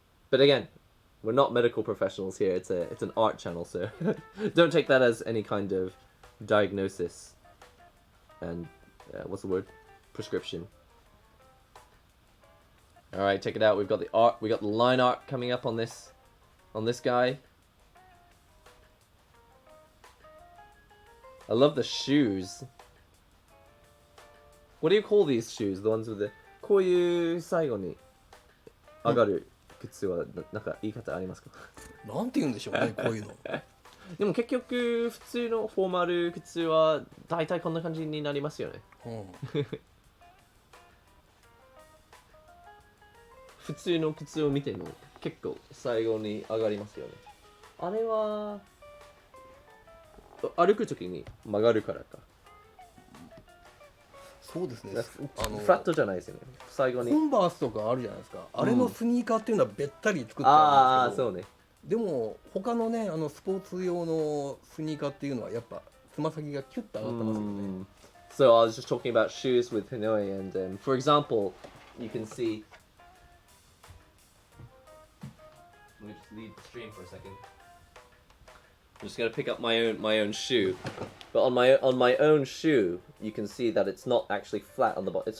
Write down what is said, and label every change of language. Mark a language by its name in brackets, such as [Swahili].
[English] But again, we're not medical professionals here, it's an art channel, so don't take that as any kind of diagnosis and, what's the word? Prescription. Alright, check it out, we've got the art, we got the line art coming up on this guy. I love the shoes. What do you call these shoes? The ones with the [Japanese] こういう最後に上がる靴はなんか言い方ありますか？なんて言うんでしょうね、こういうの。でも結局普通のフォーマル靴は大体こんな感じになりますよね。普通の靴を見ても結構最後に上がりますよね。あれは歩くときに曲がるからか。そうですね。フラットじゃないですよね。最後に。コンバースとかあるじゃないですか。あれのスニーカーっていうのはべったり作ってあるんですけど。ああ、そうね。でも他のね、スポーツ用のスニーカーっていうのはやっぱつま先がキュッと上がってますよね。 [English] So I was just talking about shoes with Hinoe, and for example, you can see. Let me just leave the stream for a second. I'm just gonna pick up my own shoe, but on my own shoe, you can see that it's not actually flat on the bottom.